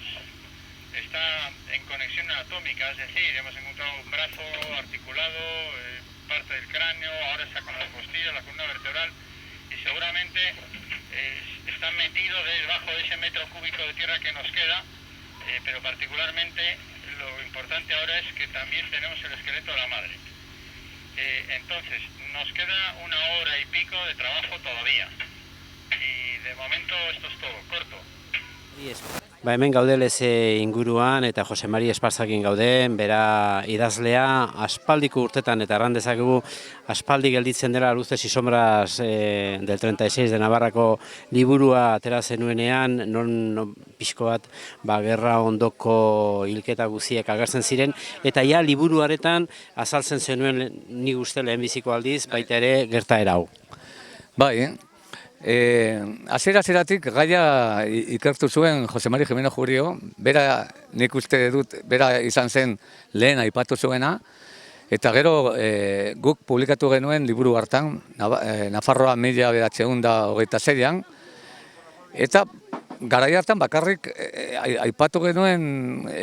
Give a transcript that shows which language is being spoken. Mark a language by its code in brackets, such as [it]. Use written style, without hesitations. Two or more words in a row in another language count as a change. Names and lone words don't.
[es] Está en conexión anatómica, es decir, hemos encontrado un brazo articulado, parte del cráneo, ahora está con las costillas, la columna vertebral, y seguramente está metido debajo de ese metro cúbico de tierra que nos queda, pero particularmente lo importante ahora es que también tenemos el esqueleto de la madre. Entonces, nos queda 1 hora y pico de trabajo todavía, y de momento esto es todo, corto. [eu] Hemen gaude leze inguruan eta Jose Mari Esparzakin gauden, bera idazlea aspaldiko urtetan eta erran dezakegu aspaldi gelditzen dela Luces y sombras del 36 de Navarrako liburua atera zenuenean, non pixko bat gerra ondoko hilketa guziek agertzen ziren, eta ja liburuaretan azaltzen zenuen nik uste lehenbiziko aldiz, baita ere gertaera hau. Bai, Hasieratik gaia ikertu zuen Jose Mari Jimeno Jurio, bera nik uste dut, bera izan zen lehen aipatu zuena, eta gero guk publikatu genuen liburu hartan, Nafarroa 1926an, eta garai hartan bakarrik aipatu genuen